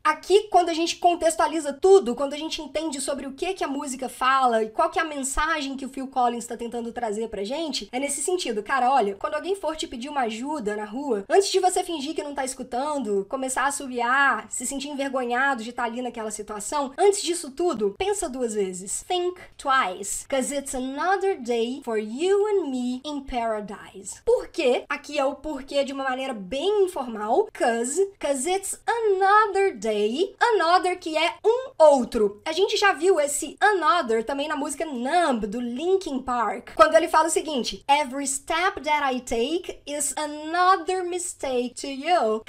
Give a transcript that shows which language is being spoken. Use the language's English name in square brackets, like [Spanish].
[Portuguese] Aqui, quando a gente contextualiza tudo, quando a gente entende sobre o que a música fala e qual que é a mensagem que o Phil Collins está tentando trazer pra gente, é nesse sentido. Cara, olha, quando alguém for te pedir uma ajuda na rua, antes de você fingir que não tá escutando, começar a assoviar, se sentir envergonhado de estar ali naquela situação, antes disso tudo, pensa duas vezes. [English] Think twice. Cause it's another day for you and me in paradise. [Portuguese] Por quê? Aqui é o porquê de uma maneira bem informal. [English] Cause it's another day. [Portuguese] Another, que é um outro. A gente já viu esse another também na música Numb, do Linkin Park. Quando ele fala o seguinte: [English] Every step that I take is another mistake to you.